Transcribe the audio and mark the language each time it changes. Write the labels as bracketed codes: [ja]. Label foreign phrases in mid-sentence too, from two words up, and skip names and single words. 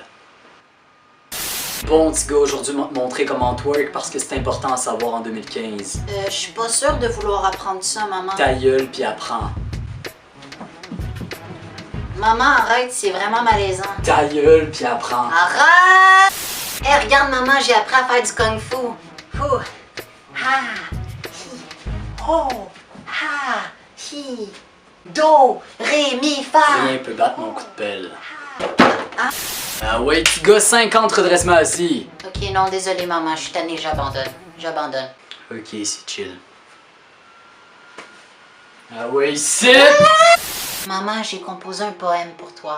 [fr] Bon petit gars, aujourd'hui je vais te montrer comment twerk parce que c'est important à savoir en 2015. Je suis pas sûre de vouloir apprendre ça, maman. Ta gueule pis apprends. Maman, arrête, c'est vraiment malaisant. Ta gueule pis apprends. Arrête! Hey, regarde maman, j'ai appris à faire du kung-fu. Ouh. Ha! Hi. Ho! Ha! Hi. Do! Ré, mi, fa! Rien peut battre mon coup de pelle. Ah ouais petit gars, 50 redressements assis. Ok, non, désolé maman, je suis tannée, j'abandonne. J'abandonne. Ok, c'est chill. Ah ouais, ici! Maman, j'ai composé un poème pour toi.